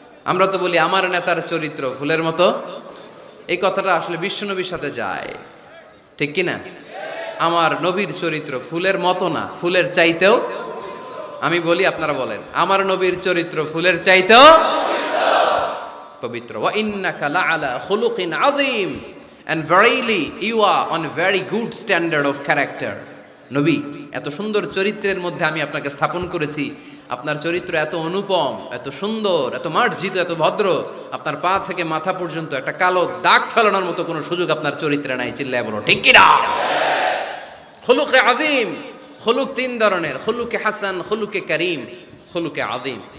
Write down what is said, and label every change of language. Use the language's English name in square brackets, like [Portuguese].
[Bangla] আমরা তো বলি আমার নেতার চরিত্র ফুলের মতো, এই কথাটা আসলে বিশ্বনবীর সাথে যায়, ঠিক কি না? আমার নবীর চরিত্র ফুলের মতো না, ফুলের চাইতেও, আমি বলি আপনারা বলেন, আমার নবীর চরিত্র ফুলের চাইতেও পবিত্র। [Arabic] ওয়া ইন্নাকা লাআলা খুলুকিন আযীম, [English] and verily you are on a very good standard of character. [Bangla] নবী, এত সুন্দর চরিত্রের মধ্যে আমি আপনাকে স্থাপন করেছি, আপনার চরিত্র এত অনুপম, এত সুন্দর, এত মার্জিত, এত ভদ্র, আপনার পা থেকে মাথা পর্যন্ত একটা কালো দাগ ফেলানোর মতো কোনো সুযোগ আপনার চরিত্রে নাই। চিল্লায় বলো ঠিক কি না? খুলুকে আযীম, খুলুক তিন ধরনের, খুলুকে হাসান, খুলুকে কারীম, খুলুকে আযীম।